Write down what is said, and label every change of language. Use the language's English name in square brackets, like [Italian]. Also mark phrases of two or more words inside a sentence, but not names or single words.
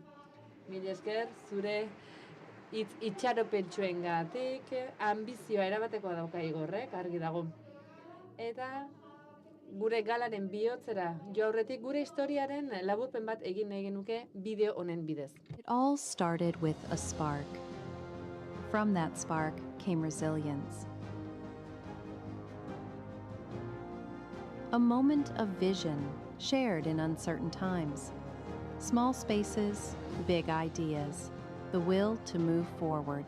[Basque] Mila esker, zure hitz itxaropentsuengatik ambizioa erabatekoa dauka Igorrek, argi dago. Eta gure galaren bihotzera jo aurretik gure historiaren laburpen bat egin nahi genuke bideo honen bidez. [English] It all started with a spark. From that spark came resilience. A moment of vision shared in uncertain times. Small spaces, big ideas, the will to move forward.